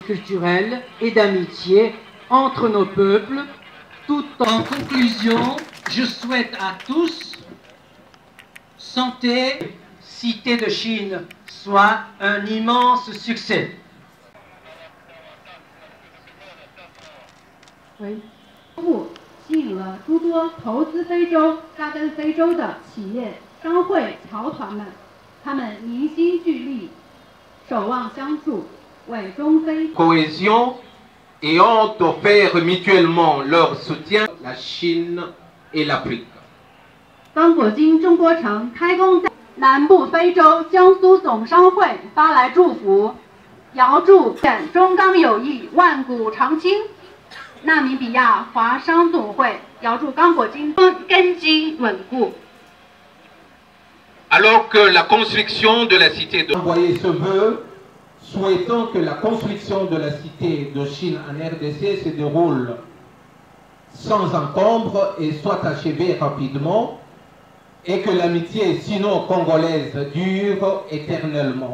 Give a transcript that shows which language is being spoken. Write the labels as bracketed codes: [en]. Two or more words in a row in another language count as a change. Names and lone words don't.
[fr] culturelle et d'amitié entre nos peuples. Tout en conclusion, je souhaite à tous santé, Cité de Chine soit un immense succès. Oui. [zh] 吸引了诸多投资非洲、扎根非洲的企业、商会、侨团们，他们凝心聚力，守望相助，为中非 [fr] cohésion et ont offert mutuellement leur soutien à la Chine et l'Afrique. [zh] 刚果金中国城开工在南部非洲江苏总商会发来祝福，遥祝中刚友谊万古长青。纳米比亚华商总会遥祝刚果金根基稳固。 [fr] Alors que la construction de la cité de envoyer ce vœu, souhaitant que la construction de la cité de Chine en RDC se déroule sans encombre et soit achevée rapidement, et que l'amitié sino-congolaise dure éternellement.